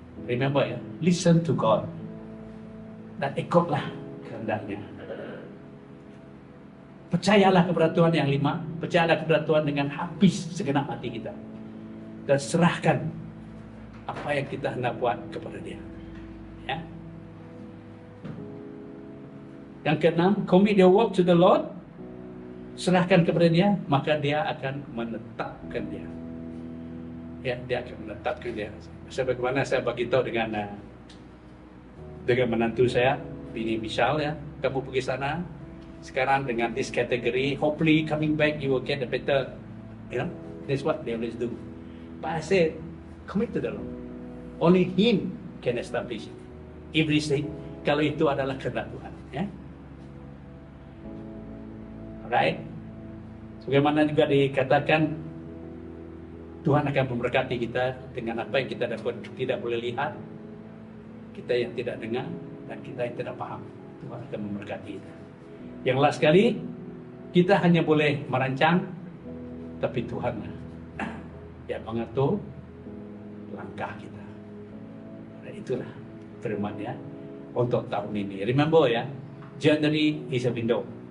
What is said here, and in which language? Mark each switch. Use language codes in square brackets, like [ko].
[en] Remember ya, listen to God. [ms] Dan ikutlah kehendaknya. Percayalah kepada Tuhan yang 5. Percayalah kepada Tuhan dengan habis segenap hati kita. Dan serahkan apa yang kita hendak buat kepada Dia. Ya. Yang keenam, [en] commit your work to the Lord. [ms] Serahkan kepada Dia, maka Dia akan menetapkan dia. Ya, Dia akan menetapkan dia. Sebagaimana saya bagi tahu dengan menantu saya, Bini Michelle, ya, kamu pergi sana. Sekarang dengan [en] this category, hopefully coming back you will get a better, that's what they always do. But I said, Commit to the Lord. Only Him can establish it. Everything, [ms] kalau itu adalah kehendak Tuhan. Ya. Alright. Sebagaimana juga dikatakan, Tuhan akan memberkati kita dengan apa yang kita tidak boleh lihat, kita yang tidak dengar, dan kita yang tidak paham. Tuhan akan memberkati kita. Yang last sekali, kita hanya boleh merancang, tapi Tuhan yang mengatur langkah kita. Nah, itulah firman-Nya untuk tahun ini. [en] Remember ya, January is a window.